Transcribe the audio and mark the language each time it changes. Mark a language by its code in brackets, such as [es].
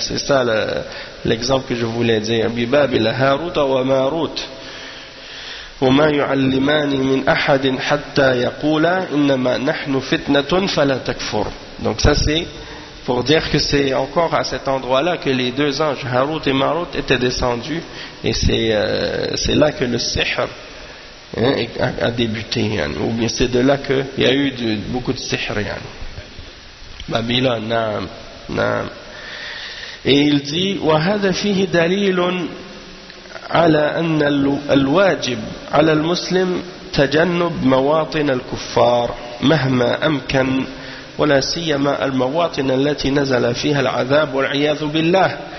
[fr] C'est ça l'exemple que je voulais dire. [ar] بِبَابِلَ هَارُوتَ وَمَارُوتَ وما يعلمان من احد حتى يقولا انما نحن فتنه فلا تكفر. [fr] Donc ça c'est pour dire que c'est encore à cet endroit-là que les deux anges Harout et Marout étaient descendus, et c'est là que le sihr a débuté, yani, ou bien c'est de là que il y a eu beaucoup de sihr, yani. Babylone, naam, naam. Et il dit [ar] wa hadha fihi dalil على أن الواجب على المسلم تجنب مواطن الكفار مهما أمكن ولا سيما المواطن التي نزل فيها العذاب والعياذ بالله.